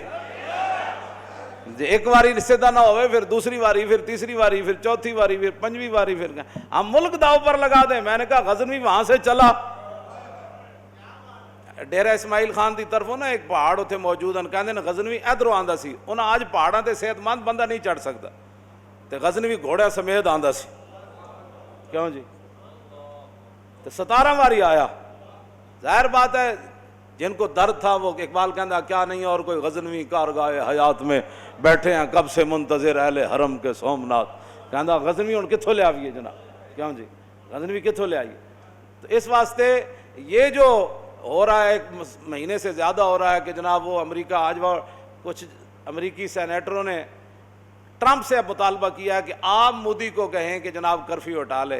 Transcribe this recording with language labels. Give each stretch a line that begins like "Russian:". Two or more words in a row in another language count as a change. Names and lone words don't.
Punjabi: ایک واری سیدھا نہ ہوئے، پھر دوسری واری، پھر تیسری واری، پھر چوتھی واری، پھر 5ویں واری،
Urdu: پھر ہم ملک داؤ پر لگا دیں۔ میں نے کہا غزنوی وہاں سے چلا،
Punjabi: ڈیرہ اسماعیل خان دی طرفوں نا ایک پہاڑ اتنے موجود ہیں، کہتے ہیں غزنوی ادھروں آندا سی، انہاں آج پہاڑاں تے صحت مند بندہ نہیں چڑھ سکتا، تے غزنوی گھوڑے سمیت آندا سی۔ کیوں جی؟ تے 17 واری آیا۔
Urdu: ظاہر بات ہے جن کو درد تھا وہ اقبال کہندا کیا نہیں اور کوئی غزنوی کارگاہ حیات میں بیٹھے ہیں کب سے منتظر اہل حرم کے سومناتھ،
Punjabi: کہندا غزنوی ہن کتھوں لے آئیے جناب؟ کیوں جی؟ غزنوی کتھوں لے آئیے؟
Urdu: تو اس واسطے یہ جو ہو رہا ہے، 1 مہینے سے زیادہ ہو رہا ہے کہ جناب وہ امریکہ، آج وہ کچھ امریکی سینیٹروں نے ٹرمپ سے مطالبہ کیا ہے کہ آپ مودی کو کہیں کہ جناب کرفیو ہٹا لے۔